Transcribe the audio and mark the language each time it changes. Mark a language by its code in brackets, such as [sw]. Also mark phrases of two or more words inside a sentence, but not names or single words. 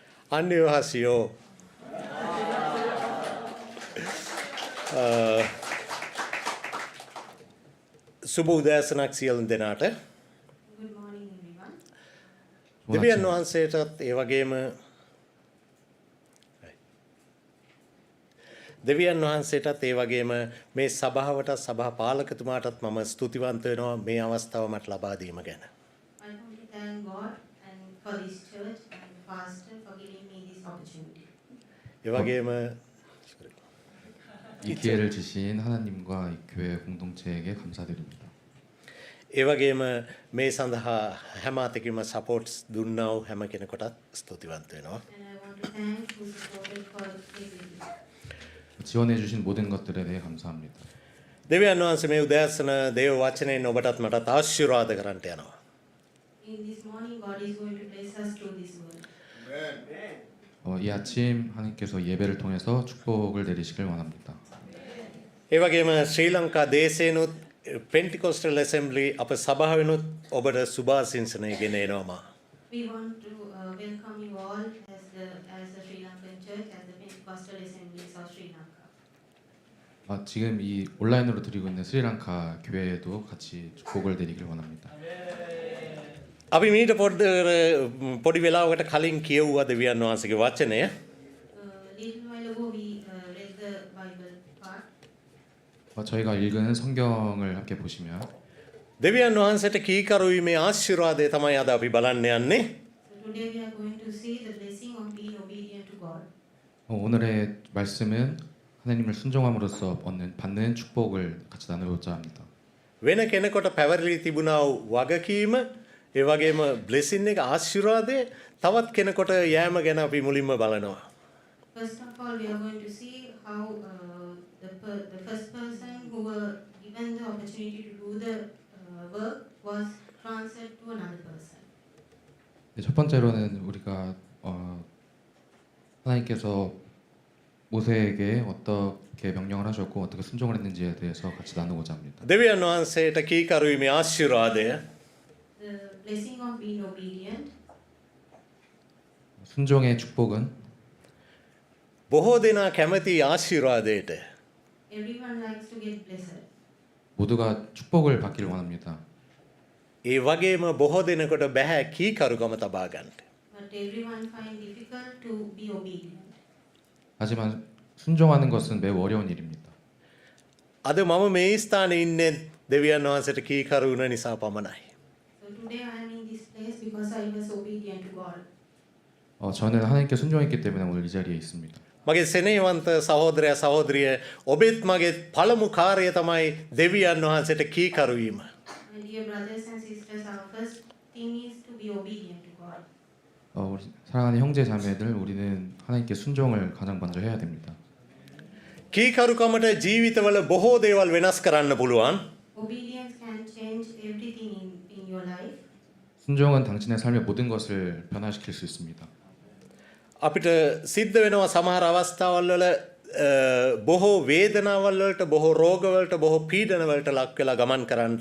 [si] 안녕하세요. සුබ උදෑසනක් සියලු දෙනාට. [en] Good morning, everyone. [si] දෙවියන් වහන්සේටත් ඒ වගේම දෙවියන් වහන්සේටත් ඒ වගේම මේ සභාවට සභා පාලකතුමාටත් මම ස්තුතිවන්ත වෙනවා මේ අවස්ථාව මට ලබා දීම ගැන. [en] I want to thank God and for this church and the pastor for giving me this opportunity. [si] ඒ වගේම [ko] 이 기회를 주신 하나님과 이 교회 공동체에게 감사드립니다. [si] ඒ වගේම මේ සඳහා හැම අතකින්ම සපෝට්ස් දුන්නා වූ හැම කෙනෙකුටත් ස්තුතිවන්ත වෙනවා. [en] And I want to thank who supported for everything. [ko] 지원해 주신 모든 것들에 대해 감사합니다. [si] දෙවියන් වහන්සේ මේ උදෑසන දේව වචනයෙන් ඔබටත් මටත් ආශිර්වාද කරන්නට යනවා. [en] In this morning, God is going to bless us through this word. [ko] 이 아침 하나님께서 예배를 통해서 축복을 내리시길 원합니다. [si] ඒ වගේම ශ්‍රී ලංකා දේශේනුත් පෙන්ටිකොස්ටල් ඇසෙම්බලි අප සභාවෙනුත් ඔබට සුභාසිංසනය ගෙන එනවා. [en] We want to welcome you all as the Sri Lankan Church, as the Pentecostal Assemblies of Sri Lanka. [ko] 지금 이 온라인으로 드리고 있는 스리랑카 교회에도 같이 축복을 내리길 원합니다. [si] අපි මීට පොඩි වෙලාවකට කලින් කියවුවා දෙවියන් වහන්සේගේ වචනය. [en] Little while ago, we read the Bible part. [ko] 저희가 읽은 성경을 함께 보시면 [si] දෙවියන් වහන්සේට කීකරු වීමේ ආශිර්වාදය තමයි අද අපි බලන්න යන්නේ. [en] So today we are going to see the blessing of being obedient to God. [ko] 오늘의 말씀은 하나님을 순종함으로써 받는 축복을 같이 나누고자 합니다. [si] වෙන කෙනෙකුට පැවරලි තිබුණා වූ වගකීම ඒ වගේම බ්ලෙසින් එක ආශිර්වාදය තවත් කෙනෙකුට යෑම ගැන අපි මුලින්ම බලනවා. [en] First of all, we are going to see how the first person who were given the opportunity to do the work was transferred to another person. [ko] 첫 번째로는 우리가 하나님께서 모세에게 어떻게 명령을 하셨고 어떻게 순종을 했는지에 대해서 같이 나누고자 합니다. [si] දෙවියන් වහන්සේට කීකරු වීමේ ආශිර්වාදය [en] The blessing of being obedient. [ko] 순종의 축복은 [si] බොහෝ දෙනා කැමති ආශිර්වාදයට. [en] Everyone likes to get blessed. [ko] 모두가 축복을 받기를 원합니다. [si] ඒ වගේම බොහෝ දෙනෙකුට බෑ කීකරුකම තබා ගන්නට. [en] But everyone find difficult to be obedient. [ko] 하지만 순종하는 것은 매우 어려운 일입니다. [si] අද මම මේ ස්ථානයේ ඉන්නේ දෙවියන් වහන්සේට කීකරු වුණ නිසා පමණයි. [en] So today I am in this place because I was obedient to God. [ko] 저는 하나님께 순종했기 때문에 오늘 이 자리에 있습니다. [si] මගේ සෙනෙහවන්ත සහෝදරයා සහෝදරිය ඔබෙත් මගේ පළමු කාර්යය තමයි දෙවියන් වහන්සේට කීකරු වීම. [en] My dear brothers and sisters, our first thing is to be obedient to God. [ko] 우리 사랑하는 형제 자매들, 우리는 하나님께 순종을 가장 먼저 해야 됩니다. [si] කීකරුකමට ජීවිතවල බොහෝ දේවල් වෙනස් කරන්න පුළුවන්. [en] Obedience can change everything in your life. [ko] 순종은 당신의 삶의 모든 것을 변화시킬 수 있습니다. [si] අපිට සිද්ධ වෙනවා සමහර අවස්ථාවල් වල බොහෝ වේදනාවල් වලට බොහෝ රෝගවලට බොහෝ පීඩන වලට ලක් වෙලා ගමන් කරන්නට.